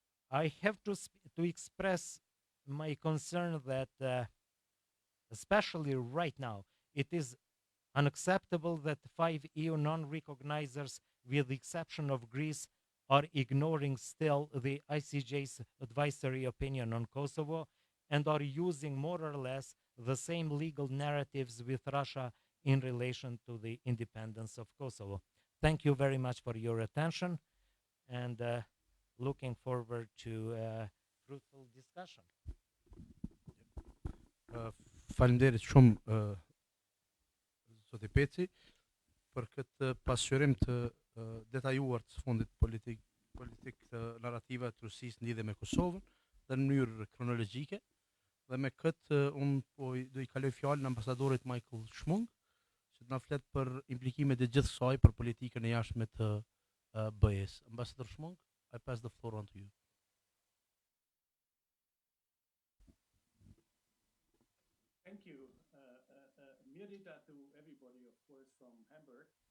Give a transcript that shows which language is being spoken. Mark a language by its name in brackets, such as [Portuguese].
[English] I have to express my concern that, especially right now, it is unacceptable that 5 EU non-recognizers, with the exception of Greece, are ignoring still the ICJ's advisory opinion on Kosovo and are using more or less the same legal narratives with Russia in relation to the independence of Kosovo. Thank you very much for your attention, and looking forward to fruitful discussion. [Albanian] Faleminderit shumë zoti Peci për këtë pasqyrim të detajuar të fundit politik të narrativa të Rusisë në lidhje me Kosovën dhe në mënyrë kronologjike. Dhe me këtë unë do I kaloj fjalën ambasadorit Michael Schmung, që të na flet për implikimet e gjithë kësaj për politikën e jashtme të BE-s. [English] Ambassador Schmung, I pass the floor on to you. Thank you. Mirita to everybody, of course, from Hamburg.